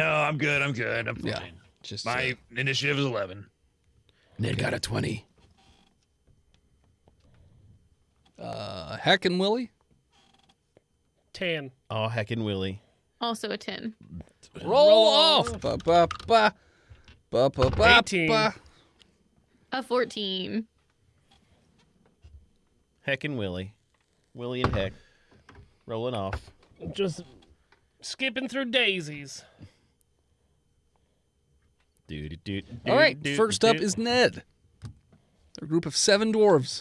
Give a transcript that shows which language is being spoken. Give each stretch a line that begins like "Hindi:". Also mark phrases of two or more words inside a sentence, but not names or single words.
English: No, I'm good. I'm fine. Yeah. Just My initiative is 11. Ned got a 20. Heck and Willie. 10. Oh, heckin' Willie. Also a 10. Roll off. Ba, ba, ba. Ba, ba, ba, 18. ba. A 14. Heck and Willie. Willie and Heck. Rolling off. Just skipping through daisies. All right, first up is Ned. A group of 7 dwarves.